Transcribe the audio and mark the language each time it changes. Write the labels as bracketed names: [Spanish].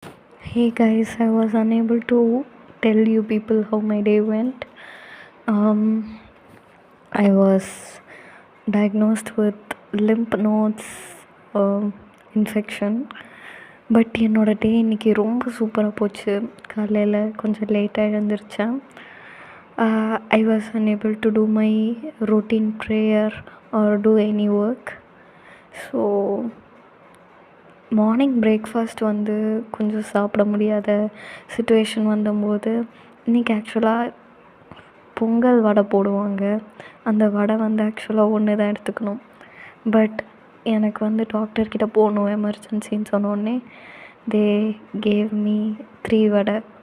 [English] Hey guys, I was unable to tell you people how my day went. Um, I was diagnosed with lymph nodes infection. [Tamil] But என்னோடய டே இன்றைக்கி ரொம்ப சூப்பராக போச்சு. காலையில் கொஞ்சம் லேட்டாக எழுந்திரிச்சேன். [English] I was unable to do my routine prayer or do any work. [Tamil] So morning breakfast வந்து கொஞ்சம் சாப்பிட முடியாத சுச்சுவேஷன் வந்தபோது இன்றைக்கி ஆக்சுவலாக பொங்கல் வடை போடுவாங்க. அந்த வடை வந்து ஆக்சுவலாக ஒன்று தான் எடுத்துக்கணும். பட் எனக்கு வந்து டாக்டர்கிட்ட போகணும் எமர்ஜென்சின்னு சொன்னோடனே [English] they gave me [Tamil] 3 வடை.